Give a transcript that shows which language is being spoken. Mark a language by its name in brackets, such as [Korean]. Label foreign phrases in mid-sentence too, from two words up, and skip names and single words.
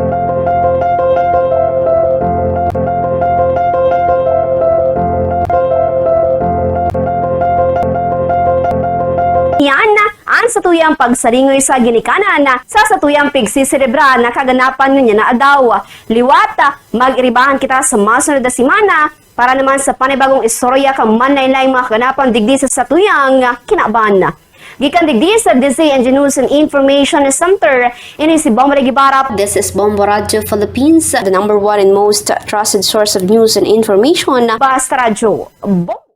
[Bikol] Yan ang satuyang pagsaringoy sa ginikanan sa satuyang pigsisirebra na kaganapan niya na adaw. Liwat, mag-iribahan kita sa masunod na simana para naman sa panibagong istorya kang manlaylay mga kaganapan digdi sa satuyang kinaban. Gikan digdi sa DZNG [English] News and Information Center, [Bikol] ini si Bombo Regibara. [English] This is Bombo Radio Philippines, the #1 and most trusted source of news and information. [Filipino] Basta Radio.